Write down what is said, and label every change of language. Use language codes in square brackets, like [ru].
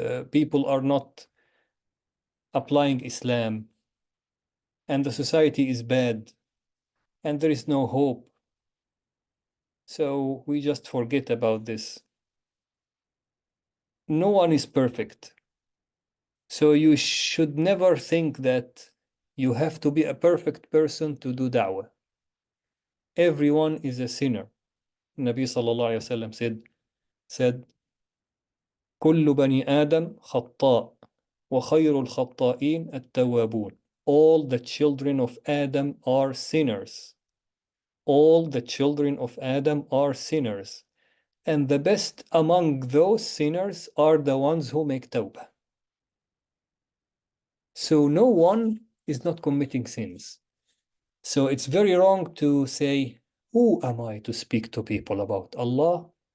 [en] People are not applying Islam, and the society is bad, and there is no hope. So we just forget about this. No one is perfect. So you should never think that you have to be a perfect person to do da'wah. Everyone is a sinner. Nabi sallallahu alayhi wa sallam said, [ar] كل بني آدم خطاء وخير الخطائين التوابون. [en] All the children of Adam are sinners. All the children of Adam are sinners. And the best among those sinners are the ones who make tawbah. So no one is not committing sins. So it's very wrong to say, who am I to speak to people about Allah?